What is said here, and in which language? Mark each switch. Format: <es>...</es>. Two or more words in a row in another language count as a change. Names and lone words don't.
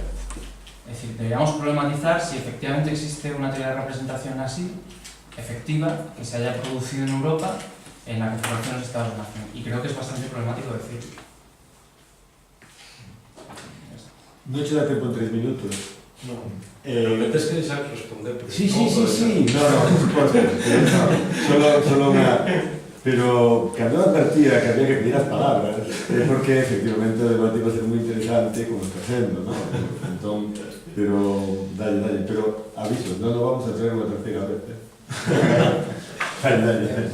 <es>Es decir, deberíamos problematizar si efectivamente existe una teoría de representación así, efectiva, que se haya producido en Europa en la configuración de los estados de nación. Y creo que es bastante problemático decirlo.</es> <it>No ci dà tempo in 3 minuti. No.</it> <gl>Metes que deixar responder.</gl> <es>Sí. No, solo una...</es> <gl>Pero cando advertía que había que pedir as palabras, porque efectivamente o debate va a ser moi interesante como está sendo, ¿no? Entón, pero, dale, pero aviso, non nos vamos a traer unha terceira vez, Dale.</gl>